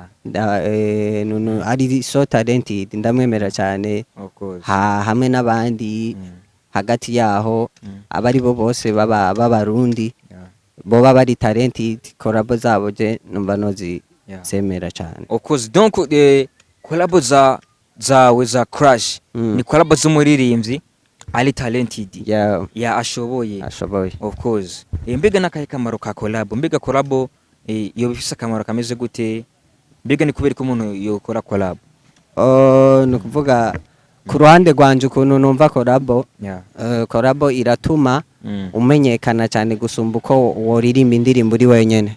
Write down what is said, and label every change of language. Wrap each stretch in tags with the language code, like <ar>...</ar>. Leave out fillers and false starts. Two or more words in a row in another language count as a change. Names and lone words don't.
<rn>Ari</rn> <en>so talented,</en> <rn>ndamwemera cyane. Hamwe n'abandi hagati yaho abari bo bose b'abarundi boba bari talented, collab zabo je numva nozi semera cyane.</rn> <en>Of course.</en> <rn>Donc collab zawe za Clash ni collab z'umuririmbyi ali talented. Ashoboye.</rn> <en>Of course.</en> <rn>Mbega nakahe kamaro ka collab? Mbega collab iyo bifise akamaro kameze gute? Mbega ni kubera ko umuntu yokora collab? Nukuvuga ku ruhande rwanje ukuntu numva collab iratuma umenyekana cyane gusumba uko woririmba indirimbo uri wenyene.</rn>